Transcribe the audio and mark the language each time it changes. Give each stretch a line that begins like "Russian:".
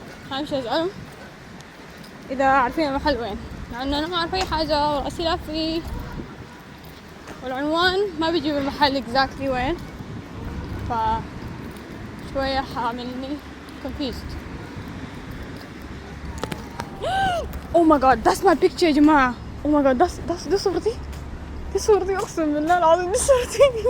Arabic: همشي أسألهم إذا عارفين المحل وين، لأنه أنا ما أعرف أي حاجة والأسئلة في والعنوان ما بيجيب المحل exactly وين، ف شوية حعملني confused.
English: Oh my god, that's my picture
Arabic: يا جماعة.
English: Oh my god,
Arabic: دي صورتي. دي صورتي أقسم بالله العظيم، دي صورتي.